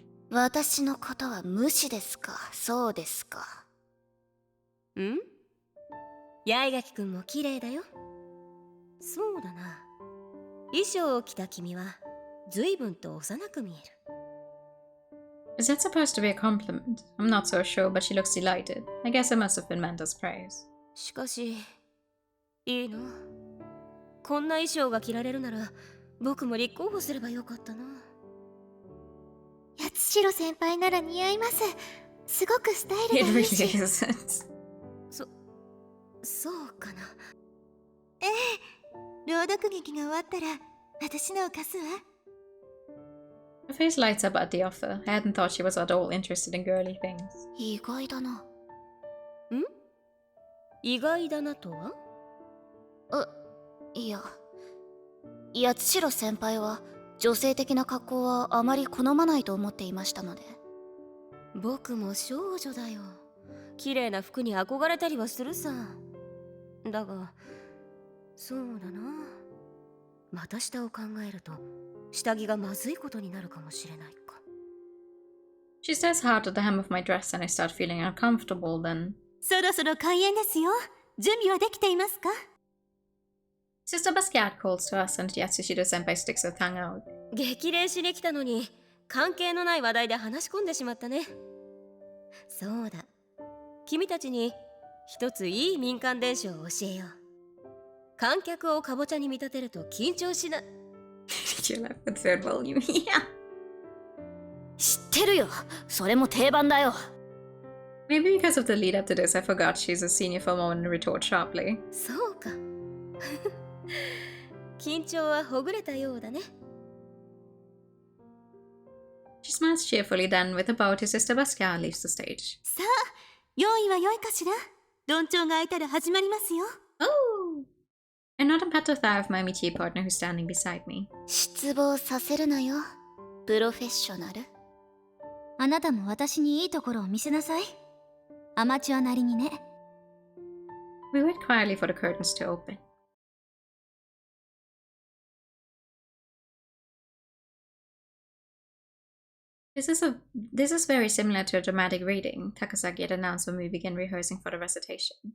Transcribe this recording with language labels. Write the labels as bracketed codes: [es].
[ja] 私のことは無視ですか？そうですか。ん？八重垣くんも綺麗だよ。そうだな。衣装を着た君は随分と幼く見える。 [en] Is that supposed to be a compliment? I'm not so sure, but she looks delighted. I guess it must have been meant as praise. [ja] しかしいいの？こんな衣装が着られるなら僕も立候補すればよかったな。八代先輩なら似合います。すごくスタイル [en] It [ja] がいいし。 [en] isn't. [ja] そうかな。ええ、朗読劇が終わったら私のを貸すわ。 [en] Her face lights up at the offer. I hadn't thought she was at all interested in girly things. [ja] 意外だな。意外だなとは？いや、八代先輩は女性的な格好はあまり好まないと思っていましたので。僕も少女だよ。綺麗な服に憧れたりはするさ。だがそうだな、股下を考えると下着がまずいことになるかもしれないか。 [en] She stares hard at the hem of my dress and I start feeling uncomfortable then. [ja] そろそろ開演ですよ。準備はできていますか？ [en] Sister Basquiat calls to us and Yatsushiro senpai sticks her tongue out. [ja] 激励しに来たのに関係のない話題で話し込んでしまったね。そうだ、君たちに一ついい民間伝承を教えよう。観客をかぼちゃに見立てると緊張しな。 [en] You left the third volume. Yeah. [ja] 知ってるよ。それも定番だよ。 [en] Maybe because of the lead up to this, I forgot she's a senior for a moment and retort sharply. [ja] そうか。緊張はほぐれたようだね。 [en] She smiles cheerfully then, with a bow to Sister Basquiat leaves the stage. [ja] さあ、用意は良いかしら？どんちょうが開いたら始まりますよ。 [en] Oh! I nod and pat the thigh of my meatier partner who's standing beside me. [ja] 失望させるなよ。プロフェッショナル。あなたも私にいいところを見せなさい。アマチュアなりにね。 [en] We wait quietly for the curtains to open. This is very similar to a dramatic reading, Takasaki had announced when we began rehearsing for the recitation.